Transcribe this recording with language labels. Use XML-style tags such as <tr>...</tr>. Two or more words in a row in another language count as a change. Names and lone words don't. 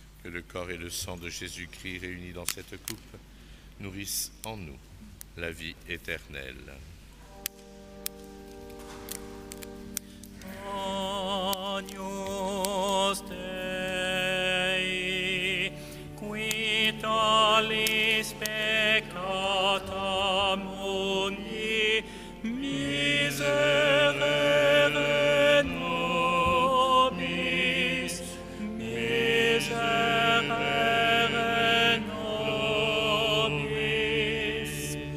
<fr>le corps et le sang de Jésus-Christ réunis dans cette coupe nourrissent en nous la vie éternelle.</fr> <la>Agnus Dei, qui tollis peccata mundi, miserere nobis, miserere nobis.</la>